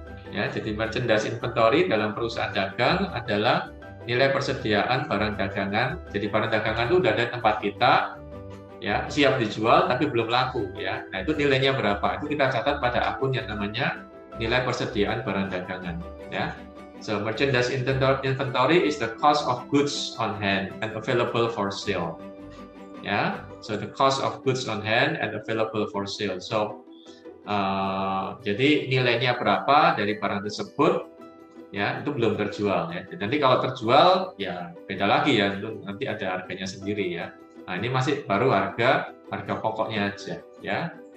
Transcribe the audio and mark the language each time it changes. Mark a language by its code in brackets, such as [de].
[id] Ya, jadi merchandise inventory dalam perusahaan dagang adalah nilai persediaan barang dagangan. Jadi barang dagangan itu sudah ada di tempat kita, ya, siap dijual tapi belum laku, ya. Nah, itu nilainya berapa? Itu kita catat pada akun yang namanya nilai persediaan barang dagangan, ya. [en] So merchandise inventory is the cost of goods on hand and available for sale. Ya, so the cost of goods on hand and available for sale. [id] So jadi nilainya berapa dari barang tersebut, ya, itu belum terjual, ya. Jadi nanti kalau terjual, ya beda lagi, ya, itu nanti ada harganya sendiri, ya. Nah, ini masih baru harga pokoknya aja, ya.